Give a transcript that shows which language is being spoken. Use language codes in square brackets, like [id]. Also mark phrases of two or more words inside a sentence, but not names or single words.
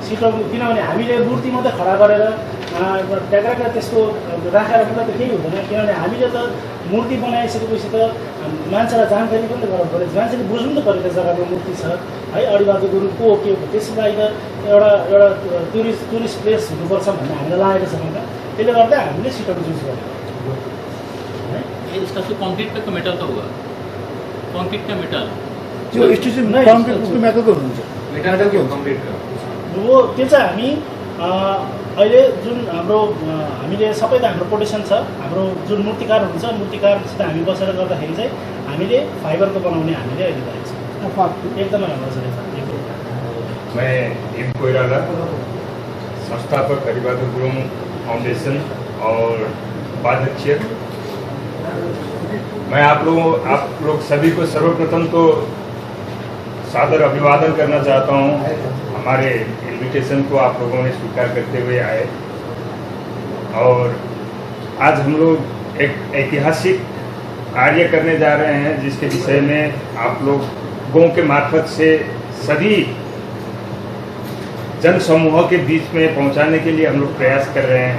[ne] सिटोङ, किनभने हामीले मूर्ति मात्रै खडा गरेर ट्याक्राका त्यसको राखेर मात्रै त केही हुँदैन। किनभने हामीले त मूर्ति बनाइसकेपछि त मान्छेलाई जानकारी पनि त गराउनु पऱ्यो, मान्छेले बुझ्नु त पऱ्यो त्यो जग्गाको मूर्ति छ है, अडिबहादुर गुरुङ को हो के हो। त्यसको लागि त एउटा टुरिस्ट प्लेस हुनुपर्छ भन्ने हामीलाई लागेको छ होइन। त्यसले गर्दा हामीले सिटोङ चुज गर्यौँ है। [hi] इसका तो कंक्रीट का मेटल का होगा, कंक्रीट का मेटल [ne] त्यो स्टेसन कङ्क्रिटको मेटलको हुन्छ, मेटालको कम्प्लिट हो। त्यो चाहिँ हामी अहिले जुन हामीले सबै त हाम्रो कोटेसन छ, हाम्रो जुन मूर्तिकार हुन्छ मूर्तिकारसित हामी बसेर गर्दाखेरि चाहिँ हामीले फाइबरको बनाउने हामीले अहिले गरेको छ। एकदमै राम्रो छ। [hi] मैं एम कोइराला, संस्थापक अरिबहादुर गुरुङ फाउंडेशन और उपाध्यक्ष। मैं आप लोग सभी को सर्वप्रथम तो सादर अभिवादन करना चाहता हूं। हमारे इनविटेशन को आप लोगों ने स्वीकार करते हुए आए और आज हम लोग एक ऐतिहासिक कार्य करने जा रहे हैं, जिसके विषय में आप लोगों के मार्फत से सभी जन समूहों के बीच में पहुंचाने के लिए हम लोग प्रयास कर रहे हैं।